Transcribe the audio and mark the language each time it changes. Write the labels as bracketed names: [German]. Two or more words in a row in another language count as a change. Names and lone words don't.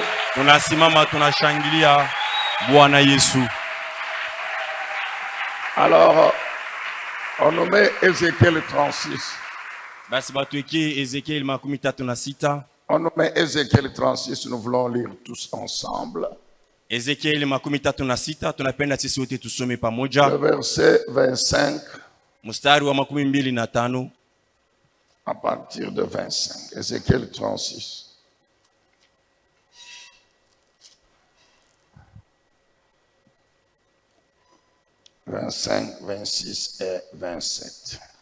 [Swahili] Tunasimama tunashangilia Bwana Yesu. [French] Alors, on nous met Ézéchiel 36. [Swahili] Basi batuweke Ezekiel 36. [French] On nous met Ézéchiel 36, nous voulons lire tous ensemble. [Swahili] Ezekiel 36 tunapenda sisi wote tusome pamoja. [French] Le verset 25 [Swahili] Mstari wa 25 [French] à partir de 25. Ézéchiel 36. « 25, 26 et 27.